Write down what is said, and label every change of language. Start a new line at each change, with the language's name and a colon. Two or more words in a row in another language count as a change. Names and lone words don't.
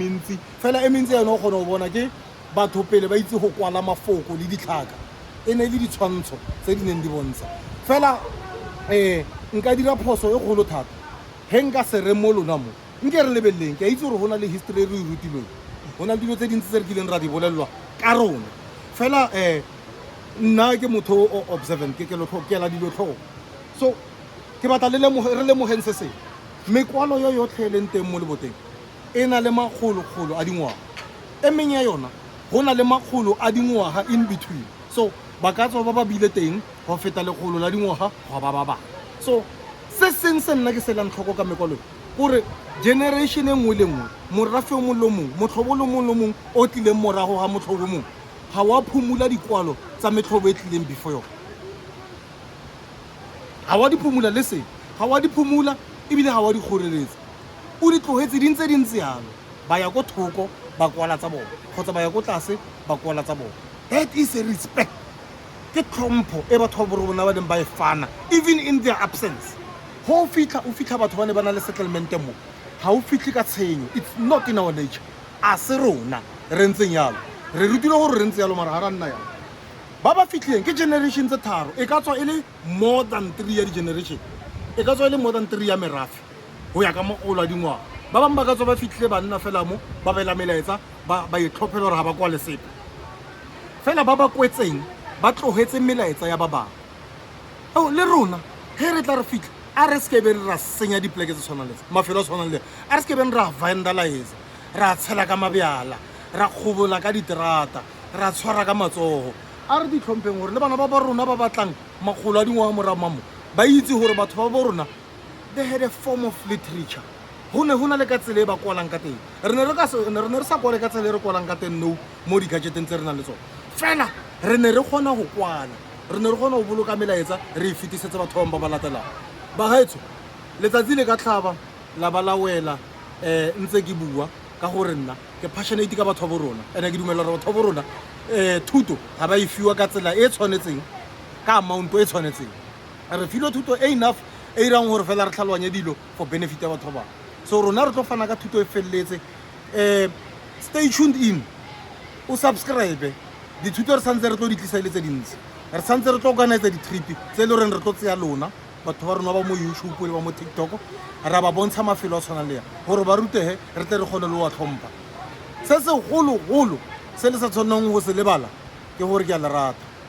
Tswana: mentsi fela e mentsi yone o kgona go bona ke batho pele ba itse go kwala mafoko le ditlhaka e ne le ditshwantsho tse di neng di bontsha fela nka dira phoso e kgolo thata he nka se re mo lona mo nke re lebeleleng ke a itse gore go na le history e re e rutilweng go na le dilo tse dintsi tse re kileng ra di bolelelwa ka rona fela nna ke motho o observant ke ela dilo tlhogo so ke batla re lemogeng se seng mekwalo yo yotlhe e leng teng mo leboteng e na le makgolo a dingwaga e meng ya yona go na le makgolo a dingwaga
English: in between
Tswana: so ba ka tswa ba ba bile teng go feta lekgolo la dingwaga go ba ba so se seng se nna ke se lang tlhoko ka mekwalo gore generation e nngwe le nngwe morafe o mongwe le mongwe motlhobo le mongwe le mongwe o tlileng morago ga motlhobo mongwe ga wa phumula dikwalo tsa metlhobo e tlileng before yone ga wa di phumula le se ga wa di phumula ebile ga wa di kgoreletsa o di tlogetse di ntse yalo ba ya ko thoko ba kwala tsa bona kgotsa ba ya ko tlase ba kwala tsa bona
English: that is a respect
Tswana: ke tlhompho e batho ba borona ba neng ba e fana
English: even in their absence
Tswana: o fitlha batho ba ne ba na le settlement mo ga o fitlhe ka tshenyo
English: it's not in our nature
Tswana: a se rona re ntseng yalo re rutile gore re ntse yalo mara ga ra nna yalo ba ba fitlhileng ke generation tse tharo e ka tswa e le
English: more than
Tswana: 3 ya di-generation e ka tswa e le
English: more than
Tswana: 3 ya merafe go ya ka mogolo a dingwaga ba bangwe ba ka tswa ba fitlhile ba nna fela mo ba bela melaetsa ba itlhophela gore ga ba kwa le sepe fela ba ba kwetseng ba tlogetse melaetsa ya ba bangwe le rona ge re tla re fitlha a re se ke be ra senya dipoleke tse tshwanang le mafelo a tshwanang le a re se ke be ra vandalize ra tshela ka mabjala ra kgobola ka diterata ra tshwara ka matsogo a re di tlhompheng gore le bana ba ba rona ba batlang magolo a dingwaga morago mamo ba itse gore batho ba ba rona
English: they had a form of literature
Tswana: go ne le ka tsela e ba kwalang ka teng re ne re sa kwale ka tsela e re kwalang ka teng no mo di-gadgeteng tse re nang le tsone fela re ne re kgona go kwala re ne re kgona go boloka melaetsa re e fetisetse batho bangwe ba ba latelang ba gaetsho letsatsi le ka tlhaba la ba la wela ntse ke bua ka gore nna ke passionate ka batho ba borona ene ke dumela gore batho ba borona thuto ga ba e fiwa ka tsela e tshwanetseng ka amount e tshwanetseng re filwe thuto e enough e irang gore fela re tlhaloganye dilo
English: for benefit
Tswana: ya batho ba so rona re tlo fana ka thuto e feleletse
English: stay tuned in
Tswana: o subscribe dithuto re santse re tlo di tlisa ile tse dintsi re santse re tlo organize di-trip tse le goreng re tlo tseya lona batho ba rona ba mo YouTube le ba mo TikTok ra ba bontsha mafelo a tshwana le gore ba rutege re tle re kgone le wa tlhompha se se golo se le sa tshwanang go se lebala ke gore ke a le rata